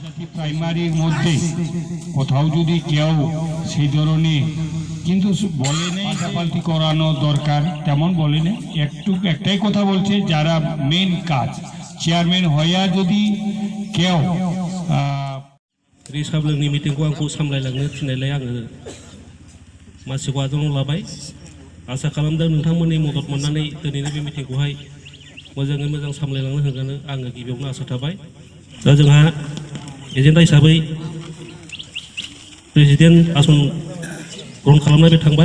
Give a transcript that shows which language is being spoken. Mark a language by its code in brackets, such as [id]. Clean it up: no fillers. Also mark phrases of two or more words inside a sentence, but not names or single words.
[bn] প্রাইমারির মধ্যে কোথাও যদি কেউ সেই ধরনের কিন্তু বলে নেই পাল্টি করানো দরকার তেমন বলে নেই, একটাই কথা বলছে যারা মেন কাজ চেয়ারম্যান হইয়া যদি কেউ [brx] रिसाबलोंनि मिटिंखौ आंखौ सामलायलांनो थिननायलाय आङो मानसिखौ आजावना लाबाय। आसा खालामदों नोंथांमोननि मदद मोननानै दिनैनि बे मिटिंखौहाय मोजाङै मोजां सामलायलांनो होगोन आङो गिबियावनो आसा थाबाय। दा जोंहा एजेन्डा हिसाबै प्रेसिडेन्ट आसन ग्रहण खालामनाय बे थांबाय।